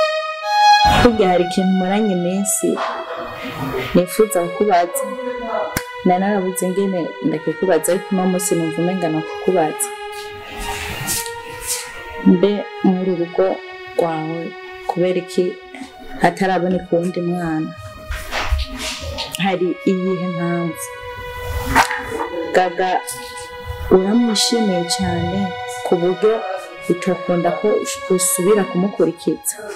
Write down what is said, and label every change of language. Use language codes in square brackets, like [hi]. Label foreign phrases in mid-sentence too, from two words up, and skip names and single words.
[rn] Hari ikintu maranye iminsi nifuza kubaza. narabuze ingene ndakikubaza ariko uno munsi numva umenga nakukubaza mbe muri urugo rwawe kubera iki hataraboneka uwundi mwana hari iyihe mpamvu Gaga uramwishimiye cyane ku buryo utokunda ko usubira kumukurikiza